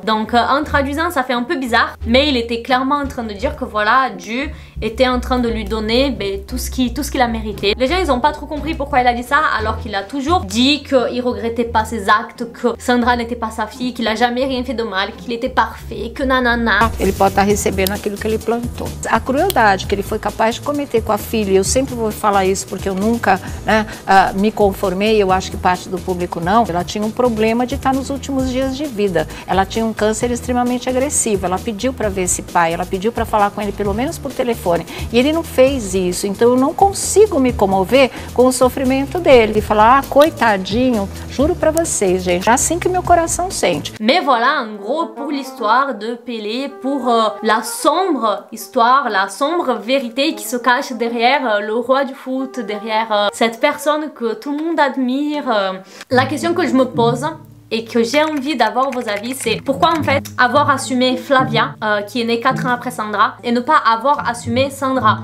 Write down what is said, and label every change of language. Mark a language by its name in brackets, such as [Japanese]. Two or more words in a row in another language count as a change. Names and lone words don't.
[French] Donc en traduisant ça fait un peu bizarre, mais il était clairement en train de dire que voilà, Dieu était en train de lui donner tout ce qu'il a mérité. Les gens ils ont pas trop compris pourquoi il a dit ça, alors qu'il a toujours dit qu'il regrettait pas ses actes, que Sandra n'était pas sa fille, qu'il a jamais rien fait de mal, qu'il était parfait, que nanana. [Portuguese] Ele pode estar recebendo aquilo que ele plantou. A crueldade que ele foi capaz de cometer com a filha, eu sempre vou falar isso porque eu nunca me conformei, eu acho que parte do público não. Ela tinha um problema de estar nos últimos dias de vida. Ela tinha um câncer extremamente agressivo. Ela pediu para ver esse pai, ela pediu para falar com ele pelo menos por telefone. E ele não fez isso, então eu não consigo me comover com o sofrimento dele. E falar, coitadinho, juro pra vocês, gente, é assim que meu coração sente. [French] Mais voilà, en gros, pour l'histoire de Pelé, pour la sombre histoire, la sombre vérité qui se cache derrière le roi du foot, derrière cette personne que tout le monde admire. La question que je me pose et que j'ai envie d'avoir vos avis, c'est pourquoi en fait avoir assumé Flavia qui est née 4 ans après Sandra et ne pas avoir assumé Sandra?